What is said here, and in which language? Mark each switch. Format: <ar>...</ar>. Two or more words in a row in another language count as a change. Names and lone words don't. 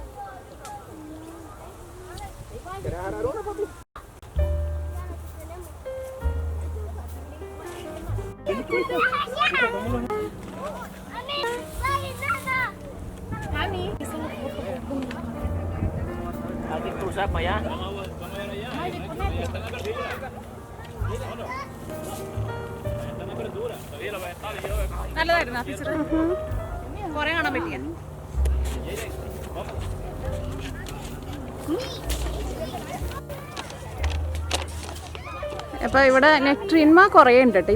<es>¿Quieres agarrar una, papi? Hay que cruzar para allá.</es> <ml>നല്ലതായിരുന്നു ആ ടീച്ചർ, കുറേ കാണാൻ പറ്റിയ. അപ്പോൾ ഇവിടെ നെക്ട്രീൻമ കുറേ ഉണ്ട് കേട്ടോ.</ml>